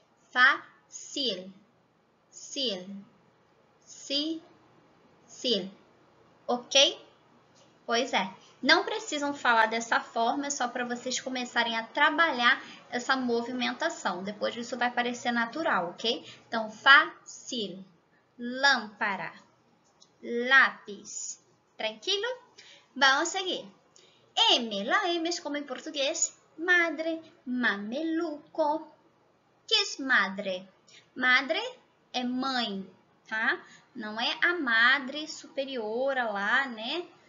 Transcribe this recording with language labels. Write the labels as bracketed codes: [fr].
[pt] Fácil. Sil. Si. Sil. Ok? Pois é. Não precisam falar dessa forma, é só para vocês começarem a trabalhar essa movimentação. Depois isso vai parecer natural, ok? Então, fácil, lâmpada, lápis. Tranquilo? Vamos seguir. M. [es] La M es como en portugués, madre, mameluco. Que es madre? [pt] Madre é mãe, tá? Não é a madre superiora lá, né?